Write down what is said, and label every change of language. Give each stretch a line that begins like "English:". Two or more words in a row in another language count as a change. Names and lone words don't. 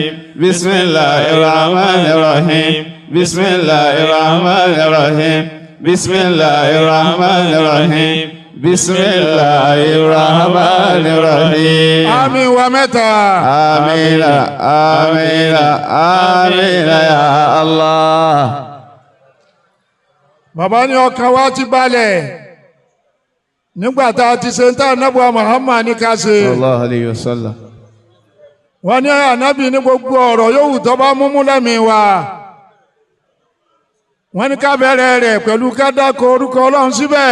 Arabic: بسم الله الرحمن الرحيم. بسم الله الرحمن الرحيم. بسم الله الرحمن الرحيم. بسم الله الرحمن الرحيم. آمين ومتى. آمين. آمين. آمين يا الله.
Yoruba: Bàbá ní ọkàn wa ti balẹ̀ nígbà tá a ti ṣe ń tà nábùwà Muhammad ní ká ṣe.
Arabic: صلى الله عليه وسلم.
Yoruba: Wọ́n ní ànábì ní gbogbo ọ̀rọ̀ yòówù tó bá múmú lẹ́mìí wa. Wọ́n ní ká bẹ̀rẹ̀ rẹ̀ pẹ̀lú ká dáko orúkọ Ọlọ́run síbẹ̀.